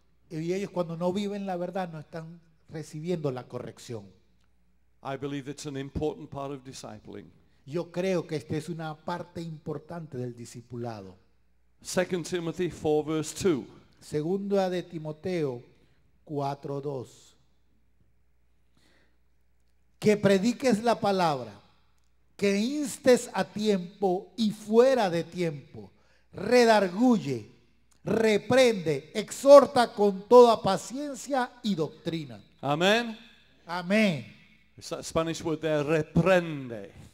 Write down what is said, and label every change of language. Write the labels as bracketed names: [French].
[Spanish] Y ellos cuando no viven la verdad no están recibiendo la corrección. [English] I believe it's an important part of discipling. [Spanish] Yo creo que esta es una parte importante del discipulado. [English] 2 Timothy 4 verse 2. [Spanish] Segunda de Timoteo 4:2. Que prediques la palabra, que instes a tiempo y fuera de tiempo, redarguye, reprende, exhorta con toda paciencia y doctrina. Amen. Amén. [English] It's that Spanish word there, reprende.